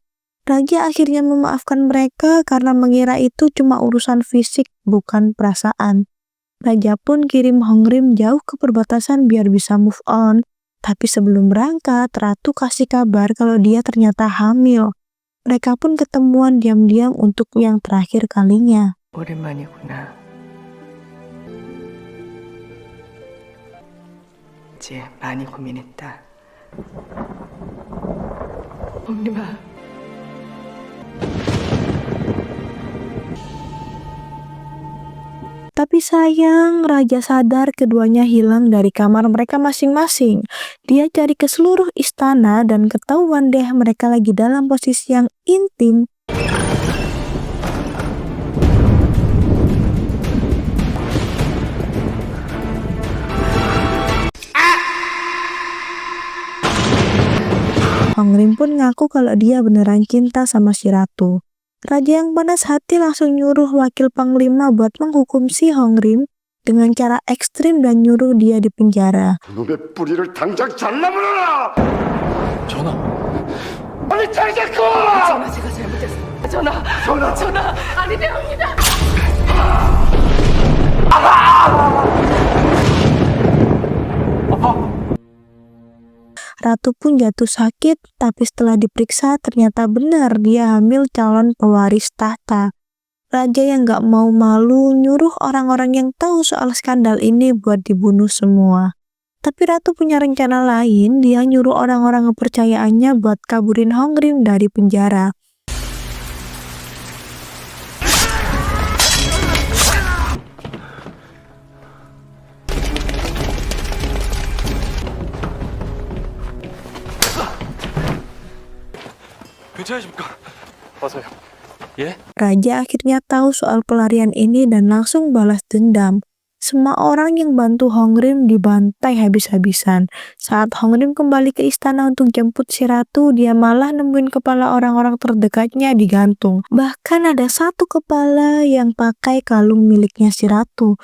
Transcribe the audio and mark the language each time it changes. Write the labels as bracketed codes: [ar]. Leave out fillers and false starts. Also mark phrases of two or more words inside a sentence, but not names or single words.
[id] Raja akhirnya memaafkan mereka karena mengira itu cuma urusan fisik, bukan perasaan. Raja pun kirim Hongrim jauh ke perbatasan biar bisa [en] move on. [id] Tapi sebelum berangkat, Ratu kasih kabar kalau dia ternyata hamil. Mereka pun ketemuan diam-diam untuk yang terakhir kalinya. [ko] 오랜만이구나. 이제 많이 고민했다. 홈님아. [id] Tapi sayang, Raja sadar keduanya hilang dari kamar mereka masing-masing. Dia cari ke seluruh istana dan ketahuan deh mereka lagi dalam posisi yang intim. Hongrim pun ngaku kalau dia beneran cinta sama si Ratu. Raja yang panas hati langsung nyuruh wakil panglima buat menghukum si Hongrim dengan cara ekstrim dan nyuruh dia di penjara. [ko] 그놈의 뿌리를 당장 잘라버려라! 전하, 빨리 잘 잡고! 전하 제가 잘못했습니다. 전하 아니 대합니다. [id] Ratu pun jatuh sakit, tapi setelah diperiksa ternyata benar dia hamil calon pewaris tahta. Raja yang gak mau malu nyuruh orang-orang yang tahu soal skandal ini buat dibunuh semua. Tapi Ratu punya rencana lain, dia nyuruh orang-orang kepercayaannya buat kaburin Hongrim dari penjara. [ko] 괜찮으십니까? 어서요. 예? [id] Raja akhirnya tahu soal pelarian ini dan langsung balas dendam. Semua orang yang bantu Hongrim dibantai habis-habisan. Saat Hongrim kembali ke istana untuk jemput si Ratu, dia malah nemuin kepala orang-orang terdekatnya digantung. Bahkan ada satu kepala yang pakai kalung miliknya si Ratu.